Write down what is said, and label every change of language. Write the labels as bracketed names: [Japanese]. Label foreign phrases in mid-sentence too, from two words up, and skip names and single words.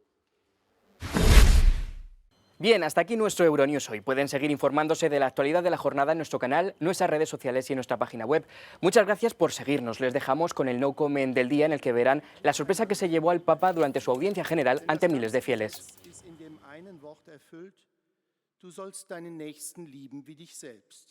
[Spanish] Bien, hasta aquí nuestro Euronews hoy. Pueden seguir informándose de la actualidad de la jornada en nuestro canal, nuestras redes sociales y en nuestra página web. Muchas gracias por seguirnos. Les dejamos con el No Comment del día, en el que verán la sorpresa que se llevó al Papa durante su audiencia general ante miles de fieles. [German] Du sollst deinen Nächsten lieben wie dich selbst.